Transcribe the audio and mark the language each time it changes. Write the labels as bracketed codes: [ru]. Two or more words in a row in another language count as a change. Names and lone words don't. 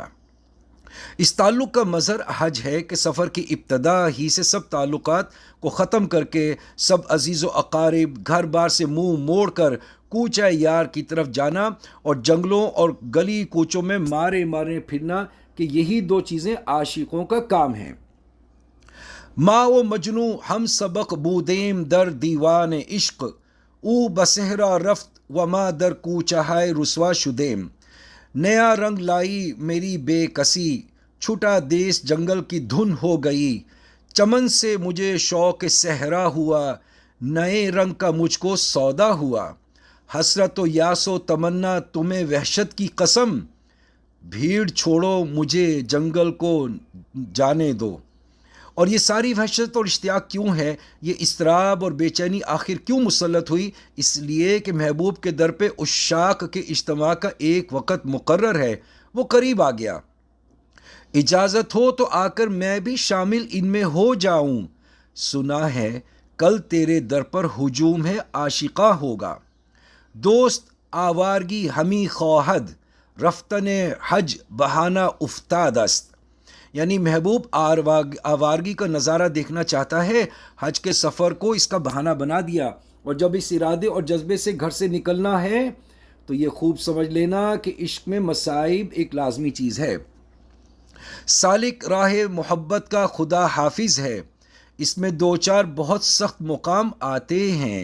[ur] اس تعلق کا مظہر حج ہے کہ سفر کی ابتدا ہی سے سب تعلقات کو ختم کر کے سب عزیز و اقارب گھر بار سے منہ موڑ کر کوچہ یار کی طرف جانا اور جنگلوں اور گلی کوچوں میں مارے مارے پھرنا، کہ یہی دو چیزیں عاشقوں کا کام ہیں۔ [fa] ما و مجنو ہم سبق بودیم در دیوان عشق، او بصحرا رفت و ما در کوچہ رسوا شدیم۔ [ur] نیا رنگ لائی میری بے کسی، چھٹا دیس جنگل کی دھن ہو گئی۔ چمن سے مجھے شوق صحرا ہوا، نئے رنگ کا مجھ کو سودا ہوا۔ حسرت و یاس و تمنا تمہیں وحشت کی قسم، بھیڑ چھوڑو مجھے جنگل کو جانے دو۔ اور یہ ساری وحشت اور اشتیاق کیوں ہے؟ یہ اضطراب اور بے چینی آخر کیوں مسلط ہوئی؟ اس لیے کہ محبوب کے در پہ عشاق کے اجتماع کا ایک وقت مقرر ہے، وہ قریب آ گیا۔ اجازت ہو تو آ کر میں بھی شامل ان میں ہو جاؤں، سنا ہے کل تیرے در پر ہجوم ہے عاشقاں ہوگا۔ [fa] دوست آوارگی ہمی خواہد، رفتن حج بہانہ افتاد است۔ [ur] یعنی محبوب آوارگی کا نظارہ دیکھنا چاہتا ہے، حج کے سفر کو اس کا بہانہ بنا دیا، اور جب اس ارادے اور جذبے سے گھر سے نکلنا ہے تو یہ خوب سمجھ لینا کہ عشق میں مصائب ایک لازمی چیز ہے۔ سالک راہ محبت کا خدا حافظ ہے، اس میں دو چار بہت سخت مقام آتے ہیں۔